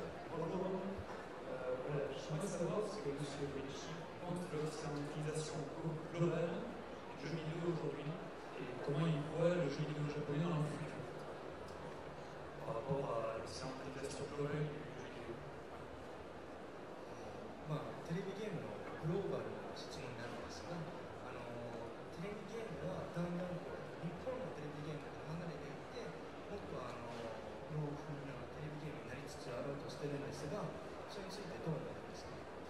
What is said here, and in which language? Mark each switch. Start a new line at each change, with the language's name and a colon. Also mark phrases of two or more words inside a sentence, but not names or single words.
French: Voilà, je voudrais savoir ce que M. Goichi pense de l'occidentalisation globale du jeu vidéo aujourd'hui et comment il voit le jeu vidéo japonais dans le futur par rapport à l'occidentalisation globale du jeu vidéo.
Japanese: テレビゲームのグローバルな質問になるんですが、テレビゲームはだんだん日本のテレビゲームから離れていってもっと洋風なテレビゲームになりつつあろうとしてるんですが、それについてどう思いますか？